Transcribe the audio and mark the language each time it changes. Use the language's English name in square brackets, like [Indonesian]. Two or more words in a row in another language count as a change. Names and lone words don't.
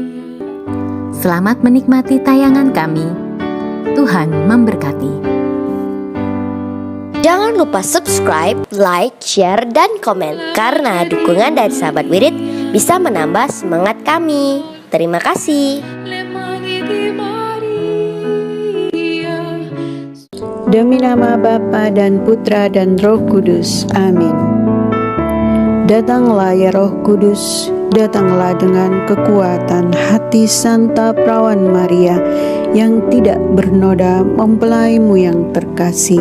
[Indonesian] Selamat menikmati tayangan kami. Tuhan memberkati. Jangan lupa [English] subscribe, like, share, [Indonesian] dan komen. Karena dukungan dari sahabat Wirid bisa menambah semangat kami. Terima kasih. [Italian] Le mani di Maria. [Indonesian] Demi nama Bapa dan Putra dan Roh Kudus. Amin. Datanglah ya Roh Kudus, datanglah dengan kekuatan hati Santa Perawan Maria yang tidak bernoda mempelaimu yang terkasih.